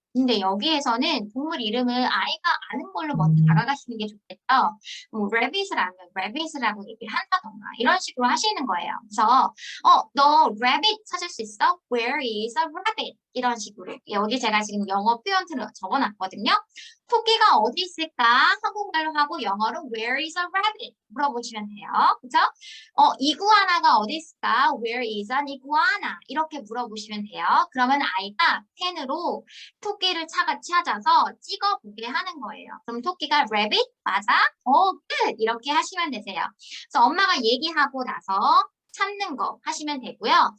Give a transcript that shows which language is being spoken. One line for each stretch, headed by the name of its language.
Korean: 근데 여기에서는 동물 이름을 아이가 아는 걸로 먼저 다가가시는 게 좋겠죠. 뭐, rabbit을 알면 rabbit이라고 얘기를 한다던가, 이런 식으로 하시는 거예요. 그래서, 너 rabbit 찾을 수 있어?
English: Where is a rabbit?
Korean: 이런 식으로. 여기 제가 지금 영어 표현을 적어놨거든요. 토끼가 어디 있을까? 한국말로 하고 영어로
English: Where is a rabbit?
Korean: 물어보시면 돼요. 그죠? 이구아나가 어디 있을까?
English: Where is an iguana?
Korean: 이렇게 물어보시면 돼요. 그러면 아이가 펜으로 토끼를 찾아서 찍어보게 하는 거예요. 그럼 토끼가 rabbit? 맞아?
English: good!
Korean: 이렇게 하시면 되세요. 그래서 엄마가 얘기하고 나서 찾는 거 하시면 되고요.